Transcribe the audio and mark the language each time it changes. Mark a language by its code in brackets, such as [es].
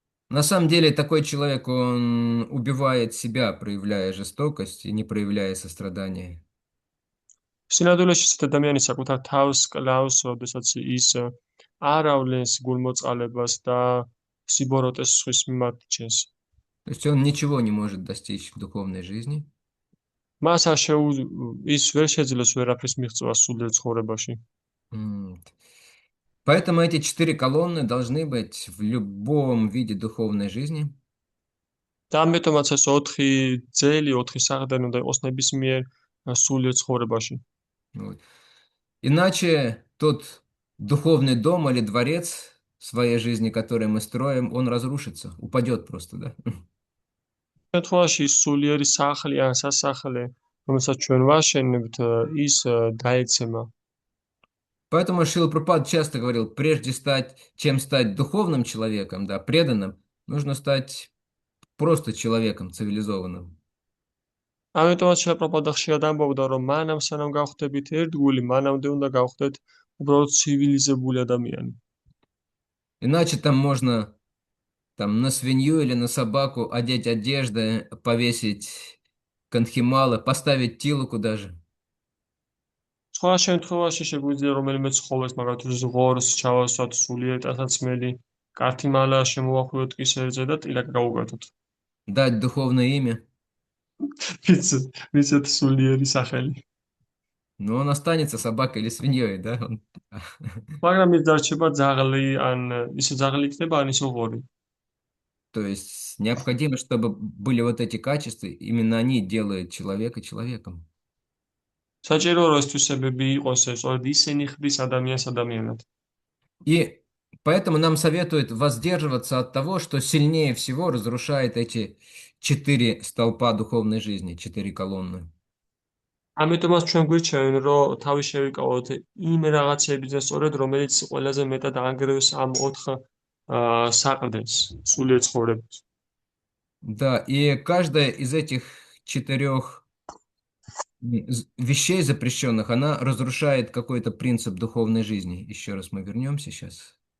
[ru] На самом деле такой человек, он убивает себя, проявляя жестокость и не проявляя сострадания. [ka] სინამდვილეში ეს ადამიანი საკუთარ თავს კლავს, როდესაც ის არ ავლენს გულმოწყალებას და სიბოროტეს სხვის მიმართ ჩენს. [ru] То есть он ничего не может достичь в духовной жизни. [ka] მას ის ვერ შეძლებს ვერაფრის მიღწევა სულიერ ცხოვრებაში. [ru] Поэтому эти 4 колонны должны быть в любом виде духовной жизни. [ka] და ამიტომაც ეს 4 ძელი, 4 საყრდენი უნდა იყოს ნებისმიერ სულიერ ცხოვრებაში. [ru] Вот. Иначе тот духовный дом или дворец в своей жизни, который мы строим, он разрушится, упадет просто, да? [ka] შემთხვევაში სულიერი სახლი ან სასახლე, რომელსაც ჩვენ ვაშენებთ, ის დაეცემა. [ru] Поэтому Шрила Прабхупада часто говорил, прежде чем стать духовным человеком, да, преданным, нужно стать просто человеком цивилизованным. [ka] ამიტომაც შეპროპადა ხშირად ამბობდა, რომ მანამ სანამ გავხდებით ერთგული, მანამდე უნდა გავხდეთ უბრალოდ ცივილიზებული ადამიანი. [ru] Иначе там можно на свинью или на собаку одеть одежды, повесить канхималы, поставить тилуку даже. [ka] სხვა შემთხვევაში შეგვიძლია რომელიმე ცხოველს, მაგალითად ზღორს, ჩავასვათ სულიერ ტანსაცმელი, კართი მალა შემოვახვიოთ კისერზე და ტილაკა გავუკვეთოთ. [ru] Дать духовное имя. [ka] ვიცით სულიერი სახელი. [ru] Но он останется собакой или свиньей, да? [ka] მაგრამ ის დარჩება ძაღლი, ან ისე ძაღლი იქნება, ან ისე ღორი. [ru] То есть необходимо, чтобы были вот эти качества, именно они делают человека человеком. [ka] საჭირო რომ ეს თვისებები იყოს, სწორედ ისინი ხდის ადამიანს ადამიანად. [ru] И поэтому нам советуют воздерживаться от того, что сильнее всего разрушает эти 4 столпа духовной жизни, 4 колонны. [ka] ამიტომაც ჩვენ გვირჩევენ, რომ თავი შევიკავოთ იმ რაღაცებიზე სწორედ, რომელიც ყველაზე მეტად ანგრევს ამ 4 საყრდენს სულიერ ცხოვრებას. [ru] Да, и каждая из этих 4 вещей запрещенных, она разрушает какой-то принцип духовной жизни. Еще раз мы вернемся сейчас.